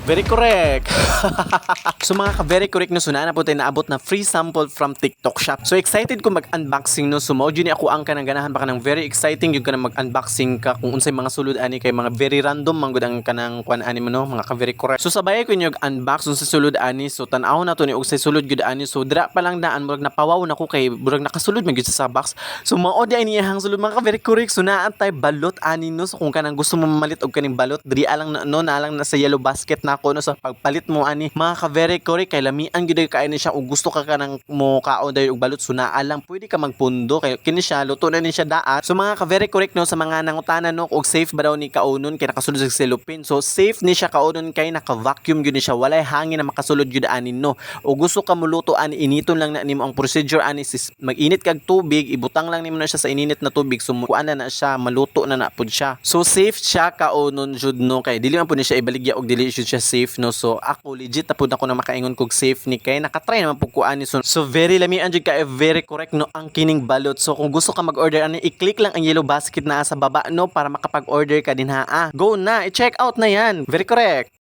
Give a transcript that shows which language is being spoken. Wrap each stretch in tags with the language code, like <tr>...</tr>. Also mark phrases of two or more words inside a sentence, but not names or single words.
<en>Very correct.</en> <ceb>So mga ka-very correct no, so na po tayo naabot na</ceb> <en>free sample from</en> <ceb>TikTok Shop. So excited ko mag-unboxing no, so mao ni ako ang kanang ganahan baka nang</ceb> <en>very exciting</en> <ceb>yung kanang mag-unboxing ka kung unsay mga sulod ani kay mga</ceb> <en>very random</en> <ceb>man gud ang kanang kuan ani mo no, mga ka-very correct. So sabay ko nyog unbox sa sulod ani, so tan-aw na to ni og say sulod gud ani, so dira pa lang daan murag napawaw na ko kay murag nakasulod man gud sa box. So mao di ani hang sulod mga ka-very correct, so naa tay balot ani no, so kung kanang gusto mo mamalit og kaning balot diri alang na no, na lang na sa</ceb> <en>yellow basket</en> <ceb>na ako no, sa pagpalit mo ani mga ka-very correct kay lamian gyud kay ni siya ug gusto ka kanang mo kaon dayon og balot, so naa lang pwede ka magpundo kay kini siya luto na ni siya daan. So mga ka-very correct no, sa mga nangutanan no og safe ba daw ni kaunon kay nakasulod sa cellophane, so safe ni siya kaunon kay naka-vacuum gyud ni siya, walay hangin na makasulod gyud anin no. O gusto ka muluto ani initon lang na nimo ang procedure ani, mag-init kag tubig, ibutang lang nimo na siya sa ininit na tubig, so kuan na siya, maluto na pud siya. So safe siya kaunon jud no, kay dili man pud ni siya ibaligya og dili jud siya safe no. So ako legit na pud ako na makaingon kog safe ni kay nakatry naman pud ko ani, so very lamian jud ka,</ceb> <en>very correct</en> <ceb>no ang kining balot. So kung gusto ka mag-order ani, i-click lang ang</ceb> <en>yellow basket</en> <ceb>na sa baba no para makapag-order ka din ha. Go na, i-check out na yan.</ceb> <en>Very correct.</en>